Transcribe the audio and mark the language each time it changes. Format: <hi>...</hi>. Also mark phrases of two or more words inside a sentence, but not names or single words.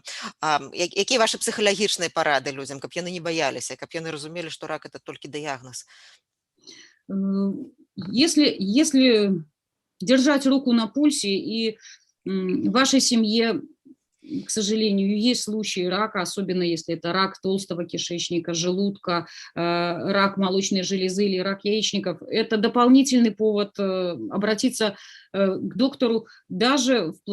<be>Якія вашы псіхалагічныя парады людзям, каб яны не баяліся, каб яны разумелі, што рак это толькі дыягназ?</be> <ru>Если держать руку на пульсе и в вашей семье, к сожалению, есть случаи рака, особенно если это рак толстого кишечника, желудка, рак молочной железы или рак яичников, это дополнительный повод обратиться к доктору даже в</ru>